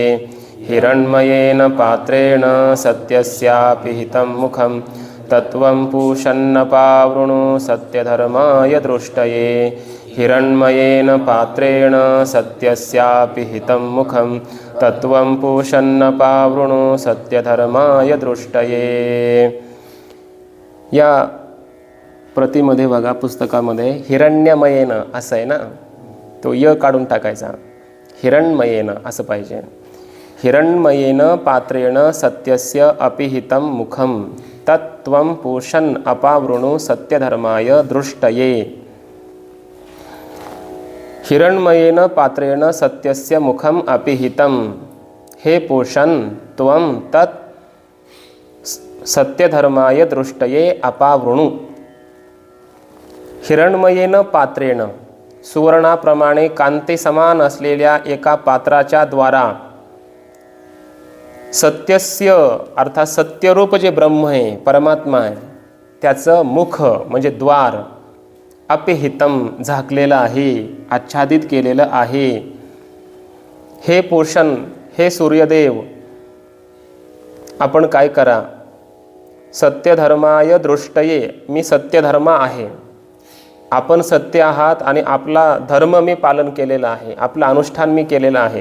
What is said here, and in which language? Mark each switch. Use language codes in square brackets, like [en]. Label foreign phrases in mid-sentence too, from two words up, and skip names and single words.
[sa] हिरण्मयेन पात्रेण सत्यस्यापि हितं मुखं तत्वं पूषन्न पावृणु सत्यधर्माय दृष्टये. हिरण्मयेन पात्रेण सत्यस्यापि हितं मुखं तत्वं पूषन्न पावृणु सत्यधर्माय दृष्टये. [mr] या प्रतिमध्ये बघा पुस्तकामध्ये हिरण्यमयेन असं आहे ना, तो य काढून टाकायचा, हिरण्मयेन असं पाहिजे. [sa] हिरण्मयेन पात्रेण सत्यस्य अपिहितं मुखं तत्त्वं पूषन् अपावृणु सत्यधर्माय दृष्टये. हिरण्मयेन पात्रेण सत्यस्य मुखं अपिहितं, हे पोषण त्वं तत् सत्यधर्माय दृष्टये अपावृणु. हिरण्मयेन पात्रेण [mr] सुवर्णाप्रमाणे कांती समान असलेल्या एका पात्राच्या द्वारा सत्यस्य अर्थात सत्यरूप जे ब्रह्म आहे, परमात्मा आहे, त्याचं मुख म्हणजे द्वार अपिहितम झाकलेलं आहे, आच्छादित केलेलं आहे. हे पोषण, हे सूर्यदेव, आपण काय करा. [sa] सत्यधर्माय दृष्टये, [mr] मी सत्यधर्म आहे, आपण सत्य आहात आणि आपला धर्म मी पालन केलेला आहे, आपलं अनुष्ठान मी केलेलं आहे.